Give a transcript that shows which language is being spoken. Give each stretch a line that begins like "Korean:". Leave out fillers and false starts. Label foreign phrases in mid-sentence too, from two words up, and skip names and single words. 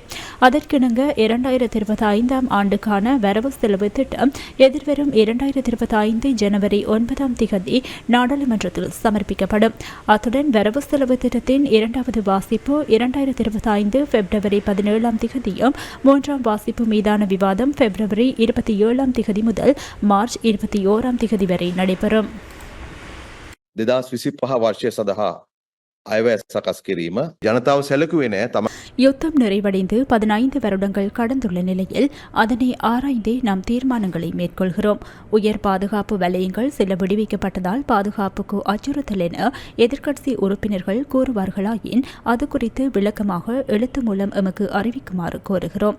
Tamil: அதற்கிணங்க 2025 ஆண்டுக்கான வரவு செலவு திட்டம் எதிர்வரும் 2025 ஜனவரி 9ஆம் திகதி நாடாளுமன்றத்தில் சமர்ப்பிக்கப்படும். அத்துடன் வரவு செலவு திட்டத்தின் இரண்டாவது வாசிப்பு 2025 பிப்ரவரி 17ஆம் திகதியும் 3ஆம் வாசிப்பு மீதான விவாதம் பிப்ரவரி 27ஆம் திகதி முதல் மார்ச் 21ஆம் திகதி வரை நடைபெறும்.
Sinhala: 2025 වර්ෂය සඳහා අයවැය සකස් කිරීම ජනතාව සැලකුවේ නැහැ. තම
Tamil: யுத்தம் நிறைவடைந்து 15 வருடங்கள் கடந்துள்ள நிலையில் அதனை ஆராய்ந்தே நாம் தீர்மானங்களை மேற்கொள்கிறோம். உயர் பாதுகாப்பு வலயங்கள் சில விடுவிக்கப்பட்டதால் பாதுகாப்புக்கு அச்சுறுத்தல் என எதிர்க்கட்சி உறுப்பினர்கள் கூறுவார்களாயின் அது குறித்து விளக்கமாக எழுத்து மூலம் எமக்கு அறிவிக்குமாறு கோருகிறோம்.